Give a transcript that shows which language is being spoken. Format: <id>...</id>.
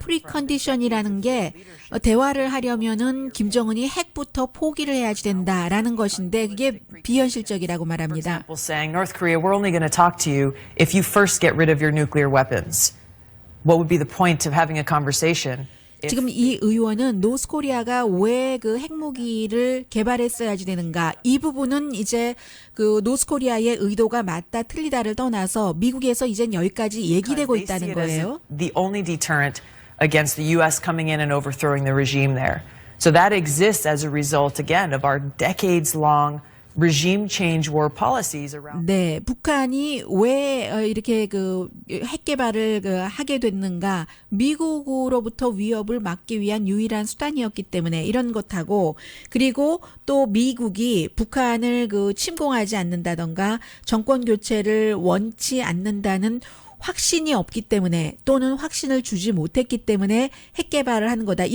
<ko>프리컨디션이라는 게 대화를 하려면은 김정은이 핵부터 포기를 해야지 된다라는 것인데 그게 비현실적이라고 말합니다.</ko> <en>For example, saying, North Korea, we're only going to talk to you if you first get rid of your nuclear weapons. What would be the point of having a conversation?</en> <ko>지금 이 의원은 노스코리아가 왜 그 핵무기를 개발했어야지 되는가 이 부분은 이제 그 노스코리아의 의도가 맞다 틀리다를 떠나서 미국에서 이젠 여기까지 얘기되고 있다는 거예요.</ko> <en>The only deterrent against the U.S. coming in and overthrowing the regime there. So that exists as a result, again, of our decades-long regime change war policies around.</en> <ko>네, 북한이 왜 이렇게 그 핵 개발을 하게 됐는가? 미국으로부터 위협을 막기 위한 유일한 수단이었기 때문에 이런 것하고 그리고 또 미국이 북한을 그 침공하지 않는다던가 정권 교체를 원치 않는다는 확신이 없기 때문에 또는 확신을 주지 못했기 때문에 핵 개발을 하는 거다.</ko>